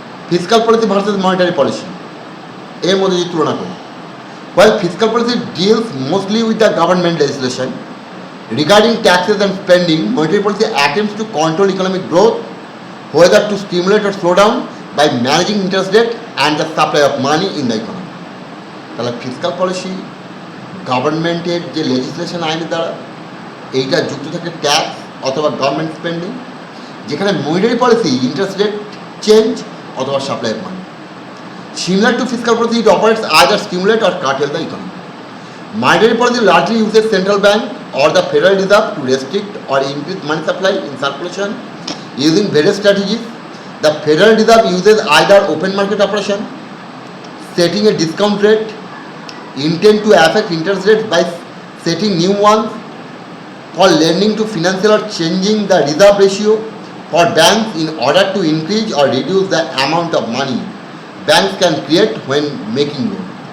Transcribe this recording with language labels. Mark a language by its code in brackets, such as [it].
[en] Fiscal policy versus monetary policy, [bn] এর মধ্যে যদি তুলনা করি, [en] while fiscal policy deals mostly with the government legislation, Regarding taxes and spending, monetary policy attempts to control economic growth, whether to stimulate or slow down by managing interest rate and the supply of money in the economy. [bn] তাহলে fiscal policy গভর্নমেন্টের যে legislation আইনের দ্বারা এইটা যুক্ত থাকে tax অথবা government spending, যেখানে monetary policy interest rate change অথবা supply of money. [en] Similar to fiscal policy, it operates either stimulate or curtail the economy. Monetary policy largely uses central bank or the Federal Reserve to restrict or increase money supply in circulation using various strategies. The Federal Reserve uses either open market operation, setting a discount rate, intend to affect interest rates by setting new ones, for lending to financial or changing the reserve ratio for banks in order to increase or reduce the amount of money banks can create when making loan.